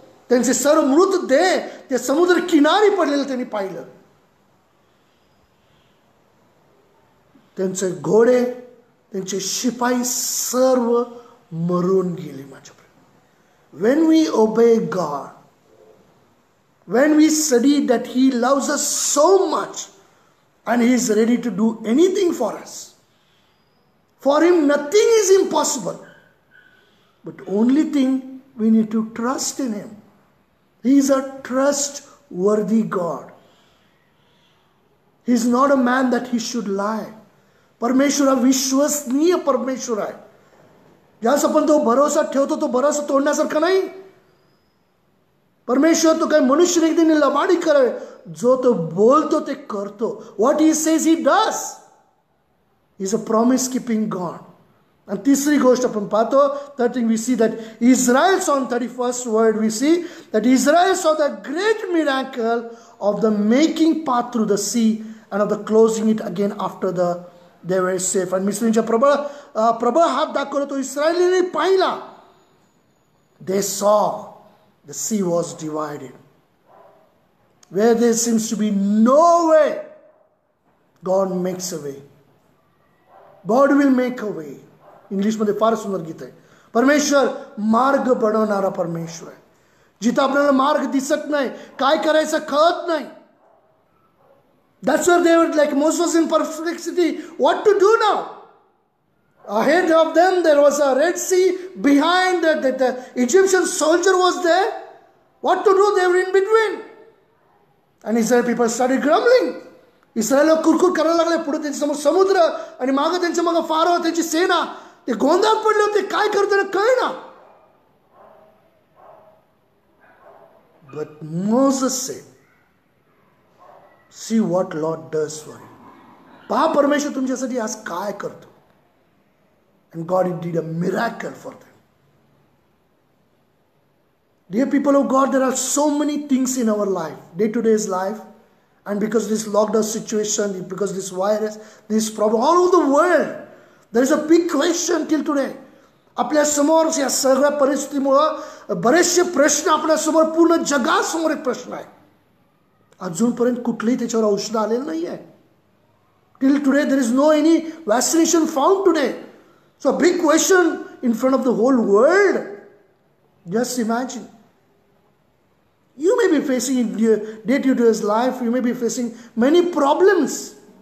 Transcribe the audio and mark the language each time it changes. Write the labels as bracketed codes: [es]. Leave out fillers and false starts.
[mr] त्यांचे सर्व मृतदेह ते समुद्र किनारी पडलेले त्यांनी पाहिलं. त्यांचे घोडे, त्यांचे शिपाई सर्व मरून गेले. [en] माझ्या when we obey God, when we study that He loves us so much and He is ready to do anything for us. For Him nothing is impossible. But only thing we need to trust in Him. He is a trustworthy God. He is not a man that He should lie. [mr] परमेश्वर हा विश्वसनीय परमेश्वर आहे. ज्यास आपण तो भरोसा ठेवतो तो भरोसा तोडण्यासारखा नाही. परमेश्वर तो काही मनुष्य नाही त्याने लबाडी करावे. जो तो बोलतो ते करतो. [en] What He says He does. He is a promise-keeping God. And [mr] तिसरी गोष्ट आपण पाहतो, [en] third thing we see that Israel saw in 31st word we see that Israel saw the great miracle of the making path through the sea and of the closing it again after they were safe. [mr] And मिस्रींच्या प्रबळ हात दाखवला तो इस्रायलीने पाहिला. [en] They saw the sea was divided. Where there seems to be no way, God makes a way. God will make a way. [mr] इंग्लिशमध्ये फार सुंदर गीत आहे. परमेश्वर मार्ग बनवणारा परमेश्वर आहे. जिथं आपल्याला मार्ग दिसत नाही, काय करायचं कळत नाही. [en] That's where they were like Moses was in perplexity. What to do now? Ahead of them there was a Red Sea. Behind the Egyptian soldier was there. What to do? They were in between. And Israel people started grumbling. [mr] Israel कुरकुर करायला लागले. पुढे त्यांच्या समोर समुद्र आणि मागे त्यांच्या मागे फारो त्यांची सेना. ते गोंधळात पडले होते. काय करताना कळेना. [en] But Moses said, see what Lord does for you. [mr] पहा परमेश्वर तुमच्यासाठी आज काय करतो. [en] And God did a miracle for them. Dear people of God, there are so many things in our life, day-to-day life, And because this lockdown situation, because this virus, this problem all over the world, there is a big question till today. [mr] आपल्या समोर या सगळ्या परिस्थितीमुळे बरेचसे प्रश्न आपल्या समोर, पूर्ण जगासमोर एक प्रश्न आहे. अजूनपर्यंत कुठलेही त्याच्यावर औषध आलेलं नाही आहे. [en] Till today there is no any vaccination found today. So a big question in front of the whole world. Just imagine. You may be facing in your day-to-day life, you may be facing many problems.